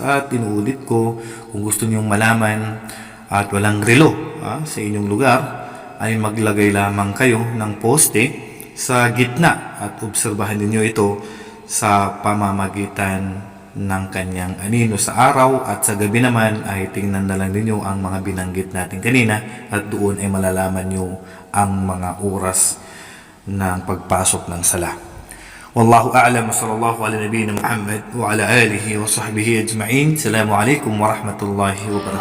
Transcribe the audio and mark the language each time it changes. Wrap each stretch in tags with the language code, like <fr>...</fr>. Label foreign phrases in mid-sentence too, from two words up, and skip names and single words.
<tl>At inuulit ko, kung gusto niyong malaman at walang relo sa inyong lugar, ay maglagay lamang kayo ng poste sa gitna at obserbahan ninyo ito sa pamamagitan ng kanyang anino sa araw, at sa gabi naman ay tingnan na lang ninyo ang mga binanggit natin kanina at doon ay malalaman nyo ang mga oras ng pagpasok ng sala.</tl> <ar>والله أعلم وصلى الله على نبينا محمد وعلى آله وصحبه أجمعين. السلام عليكم ورحمة الله وبركاته.</ar>